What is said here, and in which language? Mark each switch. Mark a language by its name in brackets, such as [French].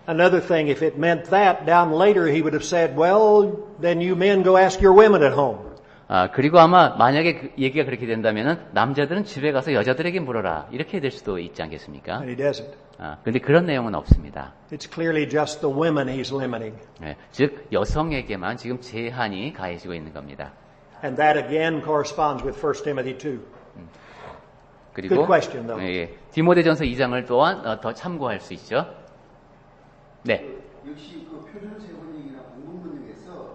[English] Another thing, if it meant that, down later he would have said, well, then you men go ask your women at home. [Korean] 그리고 아마 만약에 그 얘기가 그렇게 된다면은 남자들은 집에 가서 여자들에게 물어라. 이렇게 될 수도 있지 않겠습니까? [English] And he doesn't. [Korean] 근데 그런 내용은 없습니다. [English] It's clearly just the women he's limiting. [Korean] 네, 즉 여성에게만 지금 제한이 가해지고 있는 겁니다. [English] And that again corresponds with 1 Timothy 2. [Korean] 그리고 [English] Good question, though. [Korean] 예, 디모데전서 2장을 또한 더 참고할 수 있죠. 네. 역시 그 표준 세번역이나 공문 번역에서